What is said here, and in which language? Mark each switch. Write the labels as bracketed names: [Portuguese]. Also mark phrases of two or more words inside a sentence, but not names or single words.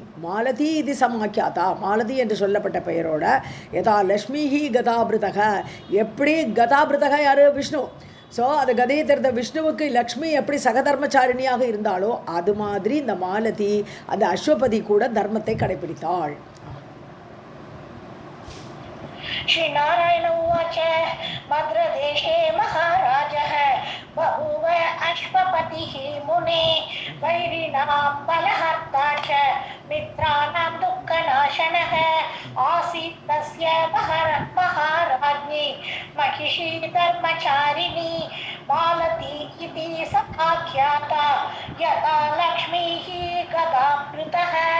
[Tamil] மாலதி இது சமாக்கியாதா, மாலதி என்று சொல்லப்பட்ட பெயரோட [Sanskrit] यथा लक्ष्मीः गदाभृतः, [Tamil] எப்படி கதாபிருதக யார்? விஷ்ணு. ஸோ அந்த கதையை தெரிந்த விஷ்ணுவுக்கு லக்ஷ்மி எப்படி சகதர்மச்சாரிணியாக இருந்தாலோ அது மாதிரி இந்த மாலதி அந்த அஸ்வபதி கூட தர்மத்தை கடைப்பிடித்தாள். [Sanskrit] श्रीनारायण उवाच मद्रदेशे महाराजः बभूव अश्वपतिः मुने वैरिणां बलहर्ता च मित्राणां दुःखनाशनः आसीत् तस्य महाराज्ञी महिषी धर्मचारिणी मालती इति समाख्याता यथा लक्ष्मीः गदामृतः.